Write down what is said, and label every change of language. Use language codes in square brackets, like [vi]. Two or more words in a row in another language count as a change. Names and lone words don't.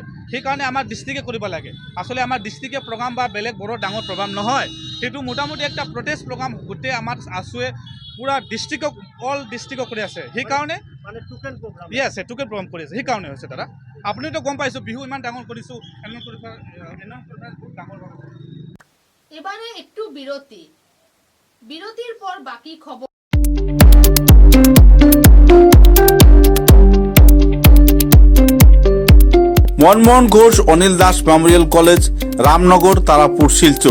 [as] সেইকাৰণে আমাৰ ডিষ্ট্ৰিক্টে কৰিব লাগে। আচলতে আমাৰ ডিষ্ট্ৰিক্টে প্ৰগ্ৰাম বা বেলেগ বড় ডাঙৰ প্ৰগ্ৰাম নহয়, সেইটো মোটামুটি একটা [en] protest program [as] গোটেই আমাৰ আছুৱে পুৰা ডিষ্ট্ৰিক্টক অল ডিষ্ট্ৰিক্টক কৰি আছে। সেইকাৰণে মানে [en] token program [as] আছে, [en] token program [as] কৰি আছে। সেইকাৰণে হৈছে দাদা। আপুনিতো গম পাইছোঁ বিহু ইমান ডাঙৰ কৰিছোঁ, [bn] এবারে একটু বিরতির পর বাকি খবর। মনমোহন ঘোষ অনিল দাস মেমোরিয়াল কলেজ, রামনগর, তারাপুর, শিলচর।